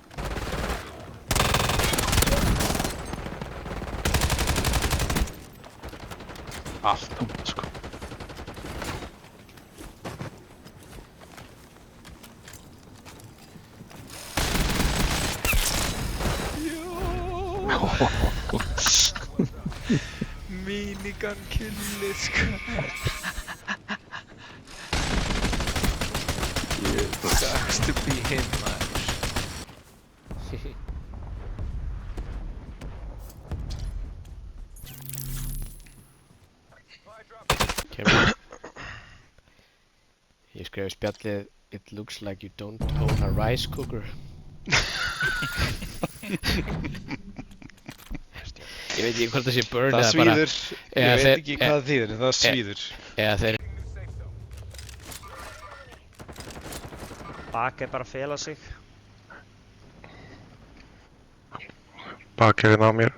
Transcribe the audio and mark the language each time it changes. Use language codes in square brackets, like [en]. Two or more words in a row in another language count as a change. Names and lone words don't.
[is] Allt út, sko. Minigun killi, sko. [en] Sucks to be him, [is] maður. Kemur. Ég skrifa í spjallið [en] It looks like you don't own a rice cooker. [is] Ég veit ekki hvort það sé burn Það eða bara... svíður. Ég veit ekki hvað það þýðir, en það svíður. Eða þeir... Bak er bara að fela sig. Bakið hérna á mér.